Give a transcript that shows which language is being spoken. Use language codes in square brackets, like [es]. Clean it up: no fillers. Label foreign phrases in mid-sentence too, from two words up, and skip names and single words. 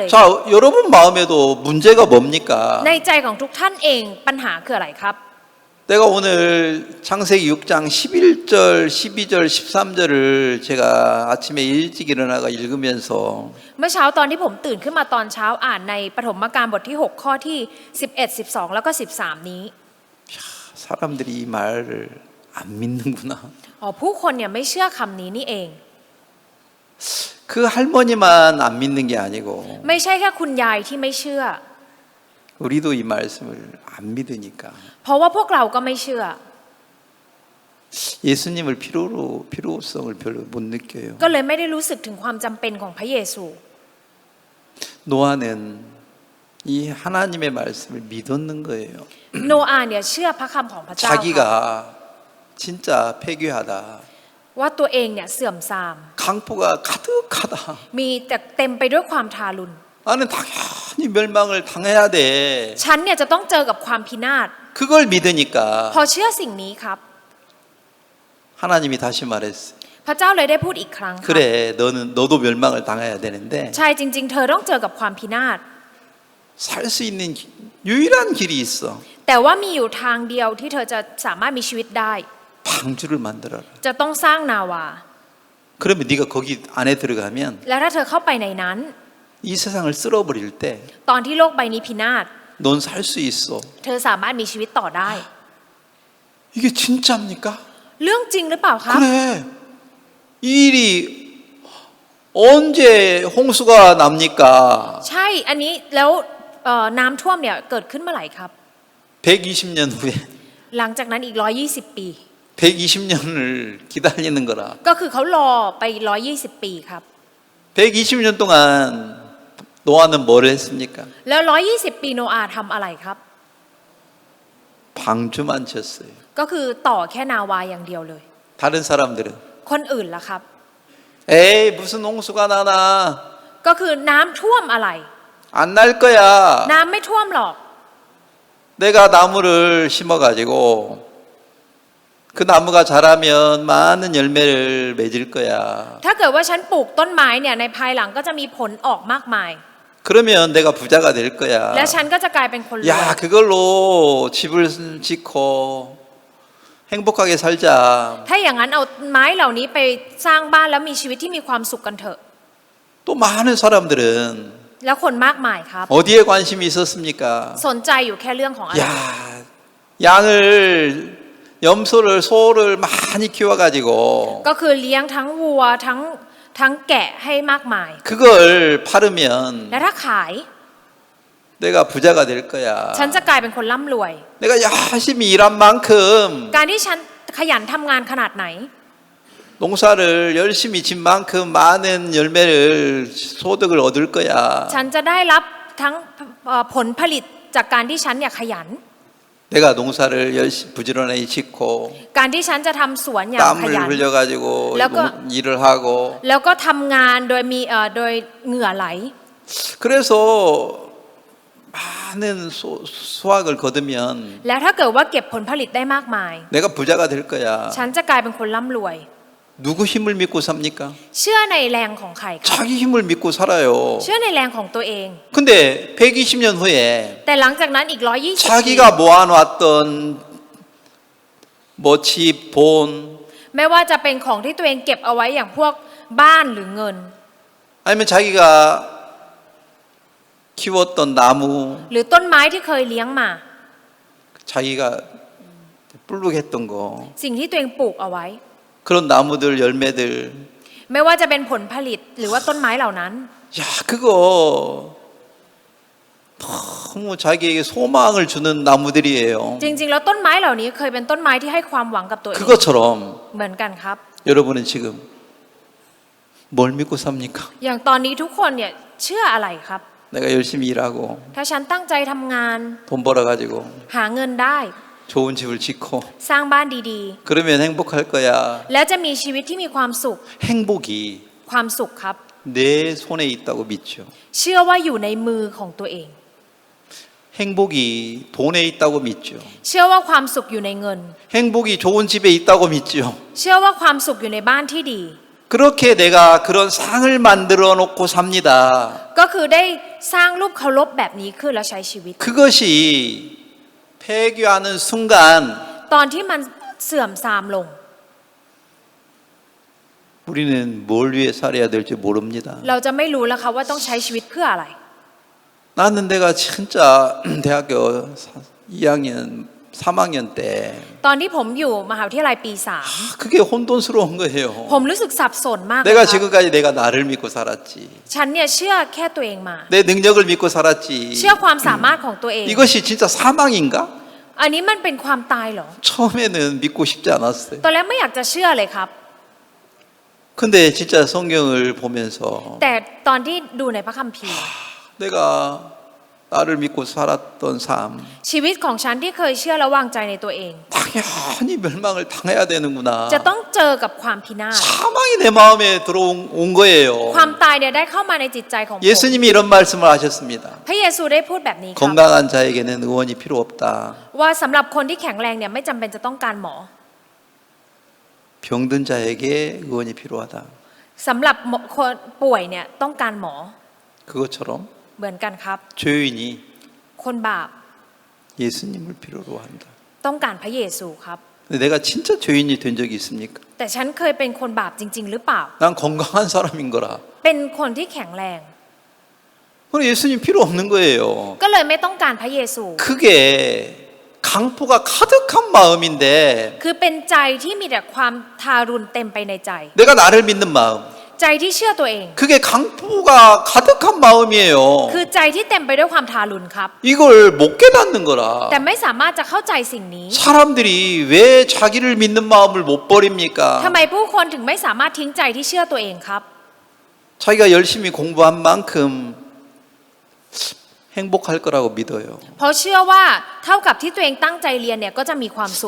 [ko] 자, 여러분 마음에도 문제가 뭡니까? [th] ในใจของทุกท่านเองปัญหาคืออะไรครับ [ko] 내가 오늘 창세기 6장 11절, 12절, 13절을 제가 아침에 일찍 일어나가 읽으면서 [th] เมื่อเช้าตอนที่ผมตื่นขึ้นมาตอนเช้าอ่านในปฐมกาลบทที่ 6 ข้อที่ 11 12 แล้วก็ 13 นี้ [ko] 사람들이 이 말을 안 믿는구나. [th] อ๋อผู้คนเนี่ยไม่เชื่อคำนี้นี่เอง [ko] 그 할머니만 안 믿는 게 아니고 [th] ไม่ใช่แค่คุณยายที่ไม่เชื่อ [ko] 우리도 이 말씀을 안 믿으니까 [th] เพราะว่าพวกเราก็ไม่เชื่อ [ko] 예수님을 필요성을 별로 못 느껴요. [th] ก็เลยไม่ได้รู้สึกถึงความจำเป็นของพระเยซู [ko] 노아는 이 하나님의 말씀을 믿었는 거예요. [th] โนอาห์เนี่ยเชื่อพระคำของพระเจ้าค่ะ [ko] 자기가 진짜 폐교하다. [th] ว่าตัวเองเนี่ยเสื่อมทราม [ko] 강포가 가득하다. [th] มีแต่เต็มไปด้วยความทารุณ [ko] 나는 당연히 멸망을 당해야 돼. [th] ฉันเนี่ยจะต้องเจอกับความพินาศ [ko] 그걸 믿으니까 [th] พอเชื่อสิ่งนี้ครับ [ko] 하나님이 다시 말했어요. [th] พระเจ้าเลยได้พูดอีกครั้งค่ะ [ko] 그래, 너도 멸망을 당해야 되는데 [th] ใช่จริง ๆ เธอต้องเจอกับความพินาศ [ko] 살 수 있는 유일한 길이 있어. [th] แต่ว่ามีอยู่ทางเดียวที่เธอจะสามารถมีชีวิตได้ [ko] 방주를 만들어라. [th] จะต้องสร้างนาวา [ko] 그러면 네가 거기 안에 들어가면 [th] แล้วถ้าเธอเข้าไปในนั้น [ko] 이 세상을 쓸어버릴 때 [th] ตอนที่โลกใบนี้พินาศ [ko] 넌 살 수 있어. [th] เธอสามารถมีชีวิตต่อได้ [ko] 이게 진짜입니까? [th] เรื่องจริงหรือเปล่าครับ [ko] 그래. 이 일이 언제 홍수가 납니까? [th] ใช่อันนี้แล้วน้ำท่วมเนี่ยเกิดขึ้นเมื่อไหร่ครับ [ko] 120년 후에 [th] หลังจากนั้นอีก120 ปี [ko] 120년을 기다리는 거라. [th] ก็คือเขารอไป120 ปีครับ [ko] 120년 동안 노아는 뭘 했습니까? [th] แล้ว 120 ปีโนอาห์ทำอะไรครับ [ko] 방주만 쳤어요. [th] ก็คือต่อแค่นาวาอย่างเดียวเลย [ko] 다른 사람들은 [th] คนอื่นล่ะครับ [ko] 에이 무슨 홍수가 나나 [th] ก็คือน้ำท่วมอะไร [ko] 안 날 거야. [th] น้ำไม่ท่วมหรอก [ko] 내가 나무를 심어가지고 그 나무가 자라면 많은 열매를 맺을 거야. [th] ถ้าเกิดว่าฉันปลูกต้นไม้เนี่ยในภายหลังก็จะมีผลออกมากมาย [ko] 그러면 내가 부자가 될 거야. [th] และฉันก็จะกลายเป็นคนรวย [ko] 야, 그걸로 집을 짓고 행복하게 살자. [th] ถ้าอย่างนั้นเอาไม้เหล่านี้ไปสร้างบ้านแล้วมีชีวิตที่มีความสุขกันเถอะ [ko] 또 많은 사람들은 [th] แล้วคนมากมายครับ [ko] 어디에 관심이 있었습니까? [th] สนใจอยู่แค่เรื่องของอะไร [ko] 야, 양을 염소를 소를 많이 키워가지고 [th] ก็คือเลี้ยงทั้งวัวทั้งแกะให้มากมาย [ko] 그걸 팔으면 [th] และถ้าขาย [ko] 내가 부자가 될 거야. [th] ฉันจะกลายเป็นคนร่ำรวย [ko] 내가 열심히 일한 만큼 [th] การที่ฉันขยันทำงานขนาดไหน [ko] 농사를 열심히 진 만큼 많은 열매를 소득을 얻을 거야. [th] ฉันจะได้รับทั้งผลผลิตจากการที่ฉันเนี่ยขยัน [ko] 내가 농사를 열심히 부지런히 짓고 [th] การที่ฉันจะทำสวนอย่างข [ko] 땀을 [th] ยัน [ko] 흘려가지고 [th] แล้วก็ [ko] 일을 하고 [th] แล้วก็ทำงานโดยมีโดยเหงื่อไหล [ko] 그래서 많은 수확을 거두면 [th] แล้วถ้าเกิดว่าเก็บผลผลิตได้มากมาย [ko] 내가 부자가 될 거야. [th] ฉันจะกลายเป็นคนร่ำรวย [ko] 누구 힘을 믿고 삽니까? [th] เชื่อในแรงของใครครับ [ko] 자기 힘을 믿고 살아요. [th] เชื่อในแรงของตัวเอง [ko] 근데 120년 후에 [th] แต่หลังจากนั้นอีก 120 ปี [ko] 자기가 모아놨던 뭐 집, 돈 [th] ไม่ว่าจะเป็นของที่ตัวเองเก็บเอาไว้อย่างพวกบ้านหรือเงิน [ko] 아니면 자기가 키웠던 나무 [th] หรือต้นไม้ที่เคยเลี้ยงมา [ko] 자기가 불룩했던 거 [th] สิ่งที่ตัวเองปลูกเอาไว้ [ko] 그런 나무들 열매들 [th] ไม่ว่าจะเป็นผลผลิตหรือว่าต้นไม้เหล่านั้น [ko] 야 그거 너무 자기에게 소망을 주는 나무들이에요. [th] จริงๆแล้วต้นไม้เหล่านี้เคยเป็นต้นไม้ที่ให้ความหวังกับตัวเอง [ko] 그것처럼 [th] เหมือนกันครับ [ko] 여러분은 지금 뭘 믿고 삽니까? [th] อย่างตอนนี้ทุกคนเนี่ยเชื่ออะไรครับ [ko] 내가 열심히 일하고 [th] ถ้าฉันตั้งใจทำงาน [ko] 돈 벌어가지고 [th] หาเงินได้ [ko] 좋은 집을 짓고 [th] สร้างบ้านดี [ko] 그러면 행복할 거야. [th] ๆ แล้วจะมีชีวิตที่มีความสุข [ko] 행복이 [th] ความสุขครับ [ko] 내 손에 있다고 믿죠. [th] เชื่อว่าอยู่ในมือของตัวเอง [ko] 행복이 돈에 있다고 믿죠. [th] เชื่อว่าความสุขอยู่ในเงิน [ko] 행복이 좋은 집에 있다고 믿죠. [th] เชื่อว่าความสุขอยู่ในบ้านที่ดี [ko] 그렇게 내가 그런 상을 만들어 놓고 삽니다. [th] ก็คือได้สร้างรูปเคารพแบบนี้ขึ้นแล้วใช้ชีวิต [ko] 그것이 폐교하는 순간 [th] ตอนที่มันเสื่อมทรามลง [ko] 우리는 뭘 위해 살아야 될지 모릅니다. [th] เราจะไม่รู้แล้วค่ะว่าต้องใช้ชีวิตเพื่ออะไร [ko] 나는 내가 진짜 대학교 2학년, 3학년 때 [th] ตอนที่ผมอยู่มหาวิทยาลัยปี [ko] 그게 혼돈스러운 거예요. [th] 3 ผมรู้สึกสับสนมากเลย [ko] 내가 [th] ครับ [ko] 지금까지 내가 나를 믿고 살았지. [th] ฉันเนี่ยเชื่อแค่ตัวเองมา [ko] 내 능력을 믿고 살았지. [th] เชื่อความสามารถของตัวเอง [ko] 이것이 진짜 사망인가? [th] อันนี้มันเป็นความตายเหรอ [ko] 처음에는 믿고 싶지 않았어요. [th] ตอนแรกไม่อยากจะเชื่อเลยครับ [ko] 근데 진짜 성경을 보면서 [th] แต่ตอนที่ดูในพระคัมภีร์ [ko] 내가 나를 믿고 살았던 삶 [th] ชีวิตของฉันที่เคยเชื่อและวางใจในตัวเอง [ko] 당연히 멸망을 당해야 되는구나. [th] จะต้องเจอกับความพินาศ [ko] 사망이 내 마음에 들어온 거예요. [th] ความตายเนี่ยได้เข้ามาในจิตใจของผม [ko] 예수님이 이런 말씀을 하셨습니다. [th] พระเยซูได้พูดแบบนี้ครับ [ko] 건강한 자에게는 의원이 필요 없다. [th] ว่าสำหรับคนที่แข็งแรงเนี่ยไม่จำเป็นจะต้องการหมอ [ko] 병든 자에게 의원이 필요하다. [th] สำหรับคนป่วยเนี่ยต้องการหมอ [ko] 그것처럼 [th] เหมือนกันครับ [ko] 죄인이 [th] คนบาป [ko] 예수님을 필요로 한다. [th] ต้องการพระเยซูครับ [ko] 근데 내가 진짜 죄인이 된 적이 있습니까? [th] แต่ฉันเคยเป็นคนบาปจริง ๆ หรือเปล่า [ko] 난 건강한 사람인 거라. [th] เป็นคนที่แข็งแรง [ko] 그럼 예수님 필요 없는 거예요. [th] ก็เลยไม่ต้องการพระเยซู [ko] 그게 강포가 가득한 마음인데 [th] คือเป็นใจที่มีแต่ความทารุณเต็มไปในใจ [ko] 내가 나를 믿는 마음 [th] ใจที่เชื่อตัวเอง [ko] 그게 강포가 가득한 마음이에요. [th] คือใจที่เต็มไปด้วยความทารุณครับ [ko] 이걸 못 깨닫는 거라. [th] แต่ไม่สามารถจะเข้าใจสิ่งนี้ [ko] 사람들이 왜 자기를 믿는 마음을 못 버립니까? [th] ทำไมผู้คนถึงไม่สามารถทิ้งใจที่เชื่อตัวเองครับ [ko] 자기가 열심히 공부한 만큼 행복할 거라고 믿어요. [th] เพราะเชื่อว่าเท่ากับที่ตัวเองตั้งใจเรียนเนี่ยก็จะมีความสุข